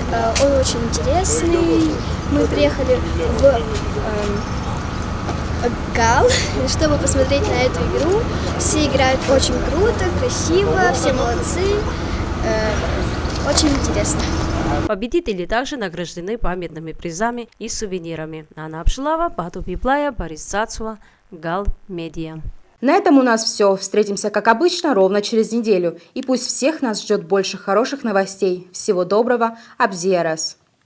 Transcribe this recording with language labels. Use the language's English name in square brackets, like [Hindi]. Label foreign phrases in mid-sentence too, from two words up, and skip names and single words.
[Russian] Он очень интересный. Мы приехали в Гал, чтобы посмотреть на эту игру. Все играют очень круто, красиво, все молодцы. Очень интересно. Победители также награждены памятными призами и сувенирами. Нана Апшилава, Бату Пиплая, Борис Цацуа, Гал Медиа. На этом у нас все. Встретимся, как обычно, ровно через неделю. И пусть всех нас ждет больше хороших новостей. Всего доброго. Абзиарас.